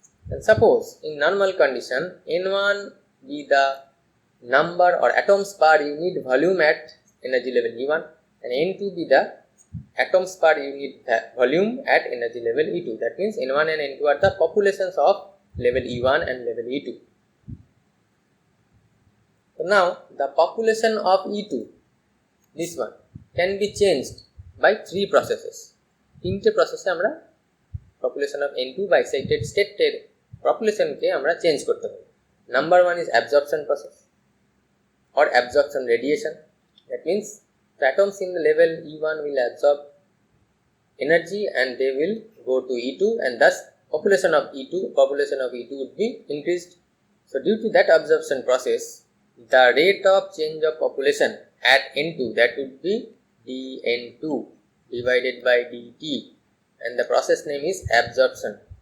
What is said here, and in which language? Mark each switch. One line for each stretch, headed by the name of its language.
English: And suppose in normal condition N1 be the number or atoms per unit volume at energy level E1, and N2 be the atoms per unit volume at energy level E2. That means N1 and N2 are the populations of level E1 and level E2. So now the population of E2, this one, can be changed by three processes.
Bangla: তিনটে প্রসেসে আমরা
English: population of N2 by excited state population
Bangla: কে আমরা change করতে পারি।
English: Number one is absorption process or absorption radiation. That means the atoms in the level E1 will absorb energy and they will go to E2, and thus population of E2 would be increased. So due to that absorption process, the rate of change of population at N2, that would be dN2 divided by dt, and the process name is absorption.